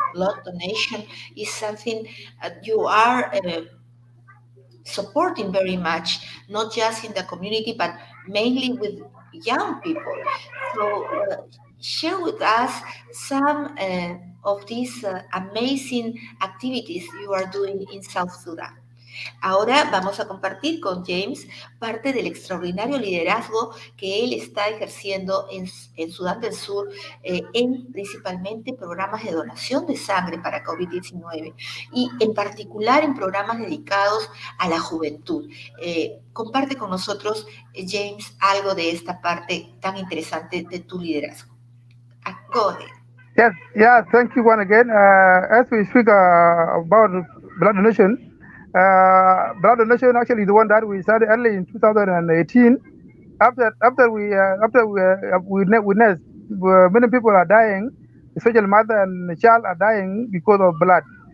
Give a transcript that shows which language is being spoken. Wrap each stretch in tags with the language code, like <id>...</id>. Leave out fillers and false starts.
<en>Blood donation is something you are supporting very much, not just in the community, but mainly with young people. So share with us some of these amazing activities you are doing in South Sudan.</en> <es>Ahora vamos a compartir con James parte del extraordinario liderazgo que él está ejerciendo en Sudán del Sur, en principalmente programas de donación de sangre para COVID-19 y en particular en programas dedicados a la juventud. Comparte con nosotros, James, algo de esta parte tan interesante de tu liderazgo.</es> <en>Go ahead. Yes, yeah, thank you once again. As we speak about blood donation, blood donation actually is the one that we started early in 2018. After we witnessed many people are dying, especially mother and child are dying because of blood.</en>